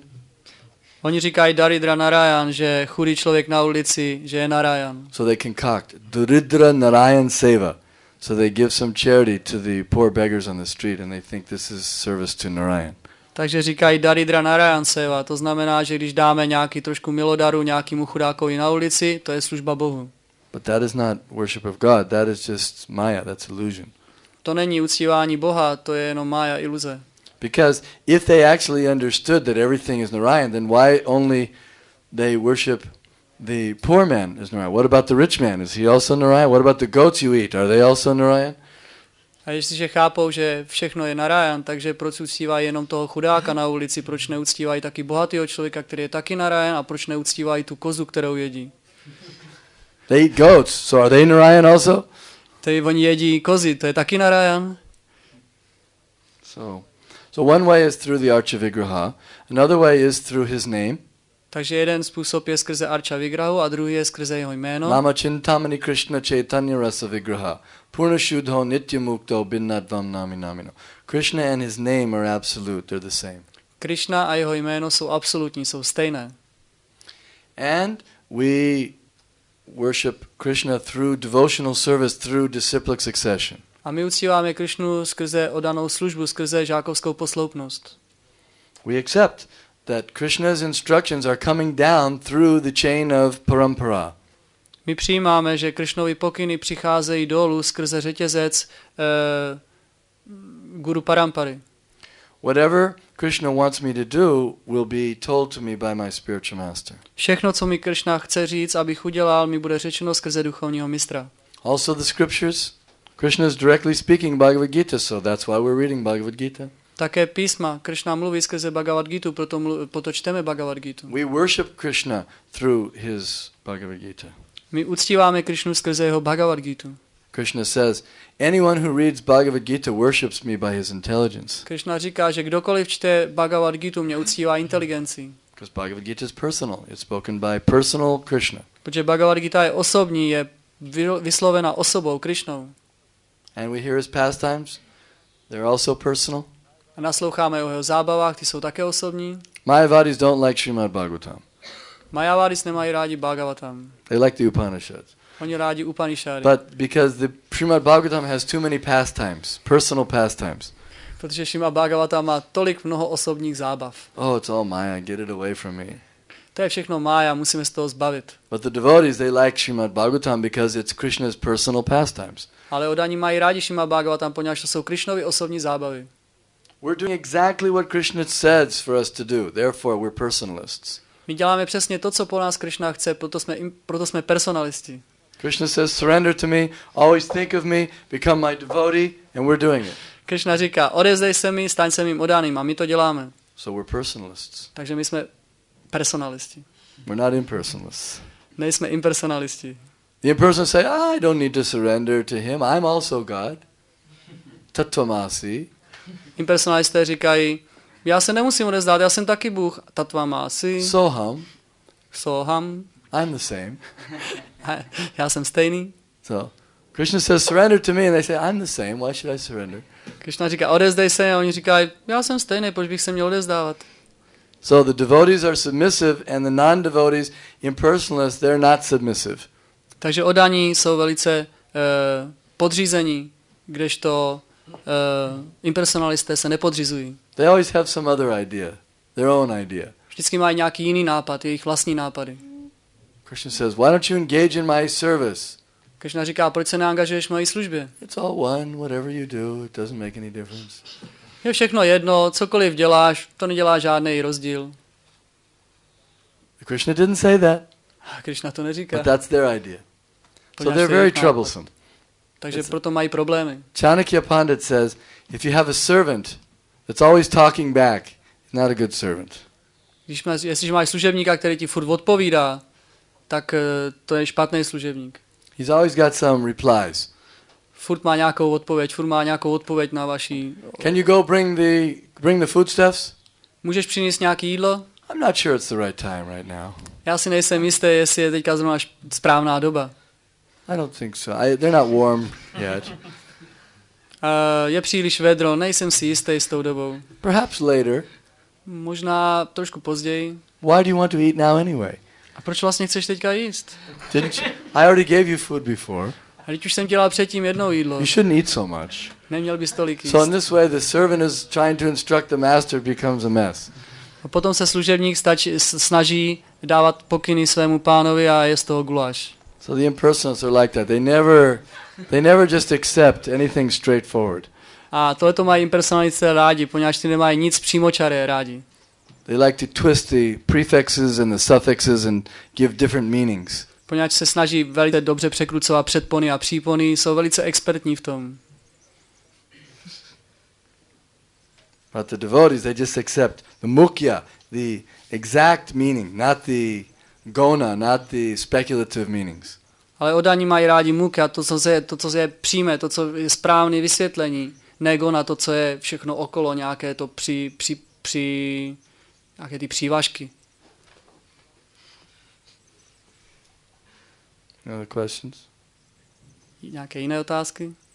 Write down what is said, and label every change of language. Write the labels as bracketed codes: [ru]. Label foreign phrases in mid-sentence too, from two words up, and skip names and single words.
[cs] Oni říkají [sa] Daridra Narayan, [cs] že chudý člověk na ulici, že je Narayan. [en] So they concoct [sa] Dridra Narayan Seva. [en] So they give some charity to the poor beggars on the street and they think this is service to Narayan. [cs] Takže říkají [sa] Daridra Narayan Seva, [cs] to znamená, že když dáme nějaký trošku milodaru nějakému chudákovi na ulici, to je služba Bohu. [en] But that is not worship of God, that is just Maya, that's illusion. [cs] To není uctívání Boha, to je jenom mája, iluze. [en] Because if they actually understood that everything is Narayan, then why only they worship the poor man as Narayan? What about the rich man? Is he also Narayan? What about the goats you eat? Are they also Narayan? [cs] A jestliže chápou, že všechno je Narayan, takže proč uctívají jenom toho chudáka na ulici, proč neuctívají taky bohatého člověka, který je taky Narayan, a proč neuctívají tu kozu, kterou jedí? [en] They eat goats, so are they Narayan also? [cs] Tedy oni jedí kozy, to je taky Narayan. [en] So one way is through the [sa] Archa Vigraha, [en] another way is through his name. [cs] Takže jeden způsob je skrze [sa] Archa Vigrahu [cs] a druhý je skrze jeho jméno. [sa] Mama Chintamani Krishna Chaitanya Rasa Vigraha Purna Shuddho Nitya Mukto Binnadvam Nami Namino. [en] Krishna and his name are absolute, they're the same. [cs] Krishna a jeho jméno jsou absolutní, jsou stejné. [en] And we worship Krishna through devotional service, through disciplic succession. [cs] A my uctíváme Krishnu skrze oddanou službu, skrze žákovskou posloupnost. [en] We accept that Krishna's instructions are coming down through the chain of parampara. [cs] My přijímáme, že Krishnovy pokyny přicházejí dolů skrze řetězec [sa] guru parampary. [en] Whatever Krishna wants me to do will be told to me by my spiritual master. [cs] Všechno, co mi Krishna chce říct, abych udělal, mi bude řečeno skrze duchovního mistra. [en] Also the scriptures, Krishna is directly speaking Bhagavad Gita, so that's why we're reading Bhagavad Gita. [cs] Také písma. Krishna mluví skrze Bhagavad Gitu, proto čteme Bhagavad Gitu. [en] We worship Krishna through his Bhagavad Gita. [cs] My uctíváme Krishnu skrze jeho Bhagavad Gitu. [en] Krishna says, anyone who reads Bhagavad Gita worships me by his intelligence. [cs] Krishna říká, že kdokoliv čte Bhagavad Gitu, mě uctívá inteligencí. [en] Because Bhagavad Gita is personal. It's spoken by personal Krishna. [cs] Protože Bhagavad Gita je osobní, je vyslovena osobou Krishnou. [en] And we hear his pastimes. They're also personal. [cs] A nasloucháme o jeho zábavách, ty jsou také osobní. [en] Mayavadis don't like Srimad Bhagavatam. [cs] Mayavadis nemají rádi Bhagavatam. [en] They like the Upanishads. [cs] Oni rádi Upanishády. [en] But because the Srimad Bhagavatam has too many pastimes, personal pastimes. [cs] Protože Srimad Bhagavatam má tolik mnoho osobních zábav. [en] Oh, it's all Maya. Get it away from me. [cs] To je všechno mája, musíme z toho zbavit. [en] But the devotees, they like Srimad Bhagavatam because it's Krishna's personal pastimes. [cs] Ale odaní mají rádi Srimad Bhagavatam, poněvadž to jsou Krishnovy osobní zábavy. [en] We're doing exactly what Krishna says for us to do. Therefore, we're personalists. [cs] My děláme přesně to, co po nás Krishna chce, proto jsme personalisti. [en] Krishna says, surrender to me, always think of me, become my devotee, and we're doing it. [cs] Krishna říká, odevzdej se mi, staň se mým oddaným, a my to děláme. [en] So we're personalists. [cs] Takže my jsme personalisti. [en] We're not impersonalists. [cs] Nejsme impersonalisti. [en] The impersonalists say, I don't need to surrender to him. I'm also God. Tattvamasi. [cs] Impersonalisté říkají, já se nemusím odevzdat, já jsem taky Bůh. Tattvamasi. Soham. Soham. [en] I'm the same. [cs] Já jsem stejný. [en] So Krishna says, surrender to me, and they say, I'm the same. Why should I surrender? [cs] Krishna říká, odevzdej se, a oni říkají, já jsem stejný, proč bych se měl odevzdávat? [en] So the devotees are submissive, and the non-devotees, impersonalists, they're not submissive. [cs] Takže oddaní jsou velice podřízení, kdežto impersonalisté se nepodřizují. [en] They always have some other idea, their own idea. [cs] Vždycky mají nějaký jiný nápad, jejich vlastní nápady. [en] Krishna says, why don't you engage in my service? [cs] Krishna říká, proč se neangažuješ v mojí službě? [en] It's all one, whatever you do, it doesn't make any difference. [cs] Je všechno jedno, cokoliv děláš, to nedělá žádný rozdíl. [en] Krishna didn't say that, [cs] Krishna to neříká. [en] but that's their idea. So they're very troublesome. [cs] Takže proto mají problémy. [en] Chanakya Pandit says, if you have a servant that's always talking back, he's not a good servant. [cs] Jestliže máš služebníka, který ti furt odpovídá, tak to je špatný služebník. [en] He's always got some replies. [cs] Furt má nějakou odpověď na vaší... [en] Can you go bring the foodstuffs? [cs] Můžeš přinést nějaké jídlo? [en] I'm not sure it's the right time right now. [cs] Já si nejsem jistý, jestli je teďka zrovna správná doba. [en] I don't think so. They're not warm yet. [cs] Je příliš vedro, nejsem si jistý s tou dobou. [en] Perhaps later. [cs] Možná trošku později. [en] Why do you want to eat now anyway? [cs] A proč vlastně chceš teďka jíst? [en] Didn't you? I already gave you food before. [cs] A teď už jsem dělal předtím jednou jídlo. [en] You shouldn't eat so much. [cs] Neměl bys tolik jíst. [en] So in this way, the servant is trying to instruct the master, becomes a mess. [cs] A potom se služebník snaží dávat pokyny svému pánovi a je z toho guláš. [en] So the impersonalists are like that. They never just accept anything straightforward. [cs] A tohleto mají impersonalisté rádi, poněvadž ty nemají nic přímočaré rádi. [en] They like to twist the prefixes and the suffixes and give different meanings. [cs] Poněvadž se snaží velice dobře překrucovat předpony a přípony, jsou velice expertní v tom. [en] But the devotees, they just accept the mukhya, the exact meaning, not the gona, not the speculative meanings. [cs] Ale oddaní mají rádi mukha, to, co je přímé, to, co je správné vysvětlení, ne gona, to, co je všechno okolo, nějaké to nějaké ty přívažky. [en] Other questions? [cs] Nějaké jiné otázky?